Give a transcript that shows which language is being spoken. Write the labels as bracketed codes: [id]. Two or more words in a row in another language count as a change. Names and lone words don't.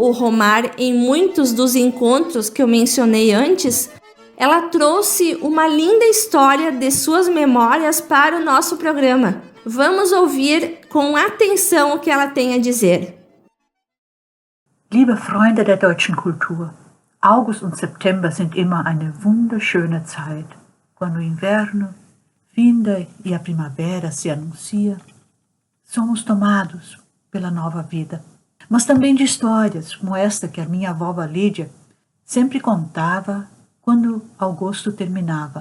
[pt] o Romar em muitos dos encontros que eu mencionei antes, ela trouxe uma linda história de suas memórias para o nosso programa. Vamos ouvir com atenção o que ela tem a dizer. [de] Liebe Freunde der deutschen Kultur, August und September sind immer eine wunderschöne Zeit, [pt] quando o inverno finda e a primavera se anuncia. Somos tomados pela nova vida, mas também de histórias como esta que a minha avó Lídia sempre contava quando agosto terminava.